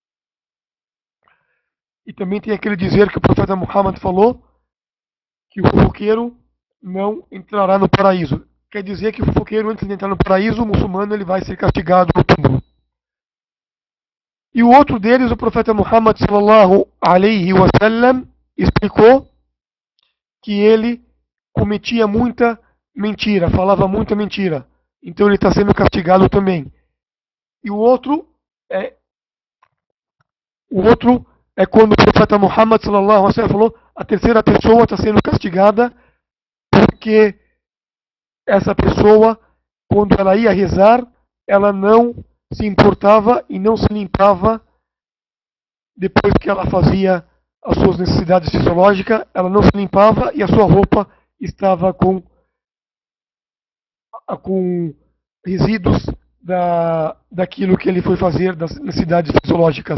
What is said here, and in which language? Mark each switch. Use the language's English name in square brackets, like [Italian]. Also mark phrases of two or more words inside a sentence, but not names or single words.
[Portuguese] E também tem aquele dizer que o profeta Muhammad falou, que o fofoqueiro não entrará no paraíso. Quer dizer que o fofoqueiro, antes de entrar no paraíso, o muçulmano ele vai ser castigado no túmulo. E o outro deles, o profeta Muhammad [Arabic] صلى الله عليه وسلم, [Portuguese] explicou que ele cometia muita mentira, falava muita mentira. Então ele está sendo castigado também. E o outro é quando o profeta Muhammad [Arabic] صلى الله عليه وسلم [Portuguese] falou, a terceira pessoa está sendo castigada porque essa pessoa, quando ela ia rezar, ela não se importava e não se limpava depois que ela fazia as suas necessidades fisiológicas, ela não se limpava e a sua roupa estava com resíduos daquilo que ele foi fazer, das necessidades fisiológicas.